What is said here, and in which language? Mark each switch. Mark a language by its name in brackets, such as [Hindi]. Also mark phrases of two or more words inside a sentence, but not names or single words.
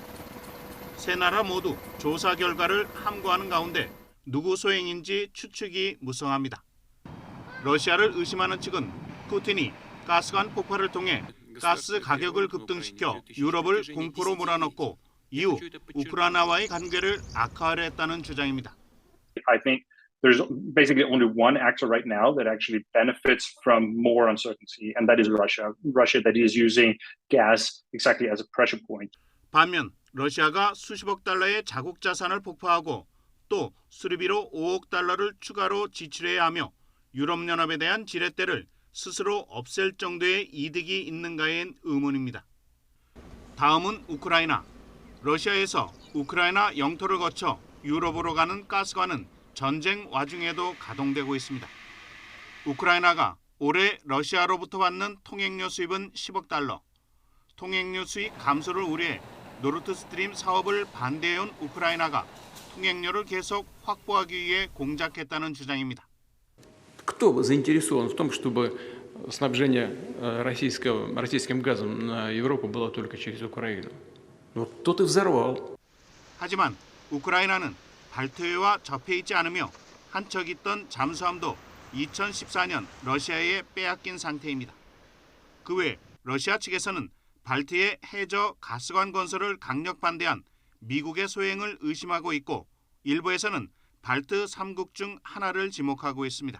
[Korean] 세 나라 모두 조사 결과를 함구하는 가운데 누구 소행인지 추측이 무성합니다. 러시아를 의심하는 측은 푸틴이 가스관 폭발을 통해 가스 가격을 급등시켜 유럽을 공포로 몰아넣고 이후 우크라이나와의 관계를 악화하려 했다는 주장입니다. [English] I think there's basically only one actor right now that actually benefits from more uncertainty, and that is Russia. Russia that is using gas exactly as a pressure point. [Korean] 반면 러시아가 수십억 달러의 자국 자산을 폭파하고 또 수리비로 5억 달러를 추가로 지출해야 하며 유럽연합에 대한 지렛대를 스스로 없앨 정도의 이득이 있는가엔 의문입니다. 다음은 우크라이나. 러시아에서 우크라이나 영토를 거쳐 유럽으로 가는 가스관은 전쟁 와중에도 가동되고 있습니다. 우크라이나가 올해 러시아로부터 받는 통행료 수입은 10억 달러. 통행료 수입 감소를 우려해 노르드스트림 사업을 반대해온 우크라이나가 통행료를 계속 확보하기 위해 공작했다는 주장입니다. [Russian] Кто заинтересован в том, чтобы снабжение российским газом на Европу было только через Украину? Вот тот и взорвал. [Korean] 하지만 우크라이나는 발트해와 접해 있지 않으며 한 척 있던 잠수함도 2014년 러시아에 빼앗긴 상태입니다. 그 외 러시아 측에서는 발트해 해저 가스관 건설을 강력 반대한 미국의 소행을 의심하고 있고 일부에서는 발트 3국 중 하나를 지목하고 있습니다.